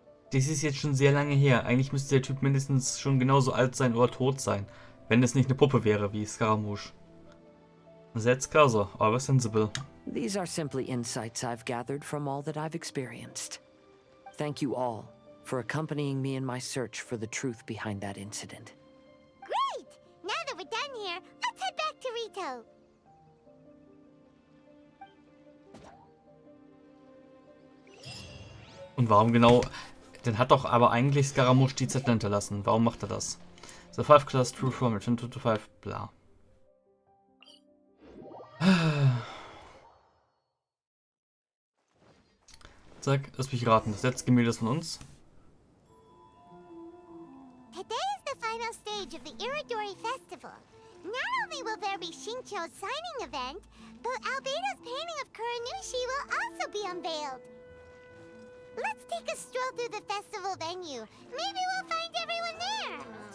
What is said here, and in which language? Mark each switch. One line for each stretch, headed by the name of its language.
German: Das ist jetzt schon sehr lange her. Eigentlich müsste der Typ mindestens schon genauso alt sein oder tot sein, wenn es nicht eine Puppe wäre wie Scaramouche.
English: That's Kazuha,
German: aber sensible.
English: These are simply insights I've gathered from all that I've experienced. Thank you all for accompanying me in my search for the truth behind that incident. Great! Now that we're done here, let's head back to Rito.
German: Und warum genau? Dann hat doch aber eigentlich Scaramouche die Zettel hinterlassen. Warum macht er das? The 5 class true from return to 5, bla. Zack, lass mich raten. Das letzte Gemälde ist von uns.
English: Today is the final stage of the Iridori Festival. Not only will there be Shincho's signing event, but Albedo's painting of Kuranushi will also be unveiled. Let's take a stroll through the festival venue. Maybe we'll find everyone there.